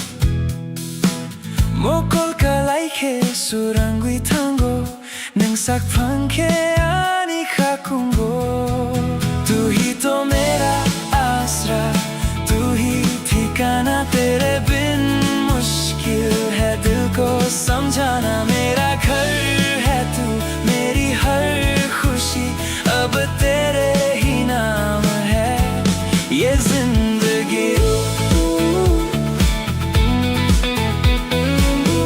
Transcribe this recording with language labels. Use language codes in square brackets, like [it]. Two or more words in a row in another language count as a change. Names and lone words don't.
[trp] Mokol kalai ke surangwi tango, Neng sak pangke ani kakungo. [hi] तू ही तो मेरा आसरा, तू ही ठिकाना तेरे बिन मुश्किल है दिल को समझाना मेरा घर है तू मेरी हर खुशी अब तेरे ही नाम है ये जिंदगी